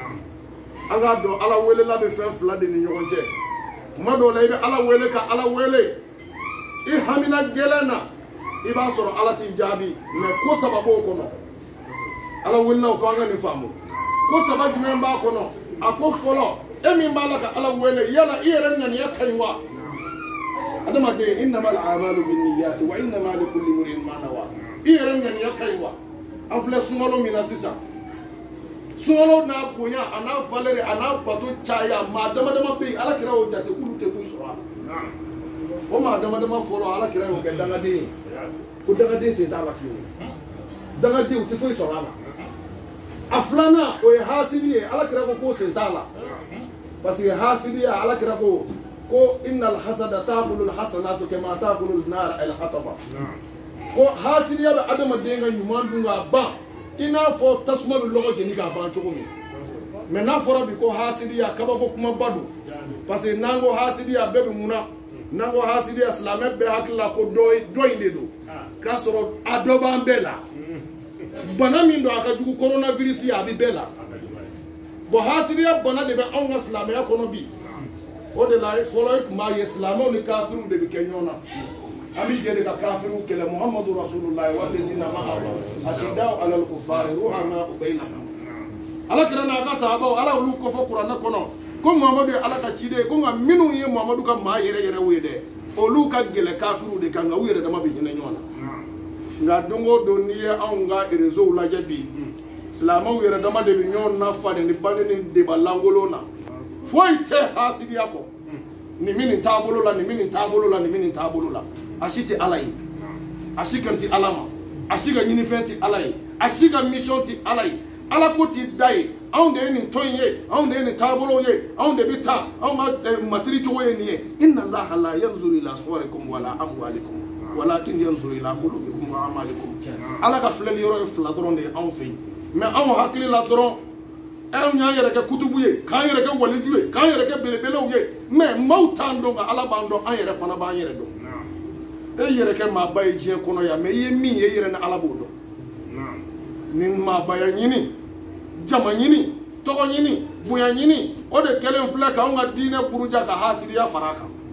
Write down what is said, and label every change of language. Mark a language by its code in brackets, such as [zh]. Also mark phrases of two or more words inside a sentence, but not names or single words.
[bm] an k'a dɔn ala welela bɛ fɛn fila de ni ɲɔgɔn cɛ tuma dɔw la i bɛ ala wele ka ala wele i hamina gɛlɛn na i b'a sɔrɔ ala t'i jaabi mais ko saba b'o kɔnɔ ala welelaw fɔ an ka nin faamu ko saba jumɛn b'a kɔnɔ a ko fɔlɔ e min b'a la ka ala wele yala i yɛrɛ ŋaniya ka ɲi wa adamaden [ar] إنما الأعمال بالنيات وإنما لكل امرئ ما نوى [bm] i yɛrɛ ŋaniya ka ɲi wa an filɛ sunkalo min na sisan sunkalo n'a bonya a n'a valeur a n'a bato caya maa dama dama bɛ yen ala kira y'o jate k'olu tɛ kun sɔrɔ a la o maa dama dama fɔlɔ ala kira y'o kɛ dangaden ye ko dangaden sen t'a la fiyewu dangaden u tɛ foyi sɔrɔ a la a filanan o ye hasidi ye ala kira ko k'o sen t'a la [fr] parce que [bm] hasidiya ala kira ko [ar] إن الحسد يأكل الحسنات كما تأكل النار الحطب [bm] ko hasidiya bɛ adamaden ka ɲuman dun k'a ban i n'a fɔ tasuma bɛ lɔgɔ jeni k'a ban cogo min mais n'a fɔra bi ko hasidiya kabako kumaba don [fr] parce que [bm] n'an ko hasidiya bɛɛ bɛ mun na n'an ko hasidiya silamɛ bɛɛ hakili la ko dɔ in de don k'a sɔrɔ a dɔ b'an bɛɛ la bana min don a ka jugu coronavirus a bɛ bɛɛ la bon hasidiya bana de bɛ anw ka silamɛya kɔnɔ bi o de la fɔlɔ i tun b'a ye silamɛw ni kafiriw de bɛ kɛ ɲɔgɔn na an bɛ jɛ de ka kafiriw kɛlɛ [ar] محمد رسول الله والذين معه أشداء على الكفار رحماء بينهم [bm] ala kira n'a ka sahabaw ala olu kɔfɛ kuranɛ kɔnɔ ko muhamadu ye ala ka ciden ye ko nka minnu ye muhamadu ka maa yɛrɛ yɛrɛ ye dɛ olu ka gɛlɛ kafiriw de kan nka u yɛrɛ dama bɛ hinɛ ɲɔgɔn na nka don o don n'i ye anw ka réseau lajɛ bi silamɛw yɛrɛ dama de bɛ ɲɔgɔn nafa ni bani ni deba langolo na foyi tɛ hasidiya kɔ nin min nin taabolo la nin min nin taabolo la nin min nin taabolo la a si tɛ ala ye a si kan tɛ ala ma a si ka ɲinifɛn tɛ ala ye a si ka mission tɛ ala ye ala ko t'i da ye anw de ye nin tɔn ye anw de ye nin taabolo ye anw de bɛ taa anw ka masiri cogo ye nin ye [ar] إن الله لا ينظر إلى صوركم ولا أموالكم ولكن ينظر إلى قلوبكم وأعمالكم [bm] ala ka filɛli yɔrɔ ye fila dɔrɔn de ye anw fɛ yen mais anw hakili la dɔrɔn anw y'an yɛrɛ kɛ kutubu ye k'an yɛrɛ kɛ waliju ye k'an yɛrɛ kɛ belebelew ye mais maaw t'an dɔn nka ala b'an dɔn an yɛrɛ fana b'an yɛrɛ dɔn e yɛrɛ kɛ maaba ye diɲɛ kɔnɔ yan mais i ye min ye i yɛrɛ ni ala b'o dɔn ni maabaya ɲini jama ɲini tɔgɔ ɲini bonya ɲini o de kɛlen filɛ k'anw ka diinɛ buruja ka hasidiya fara a kan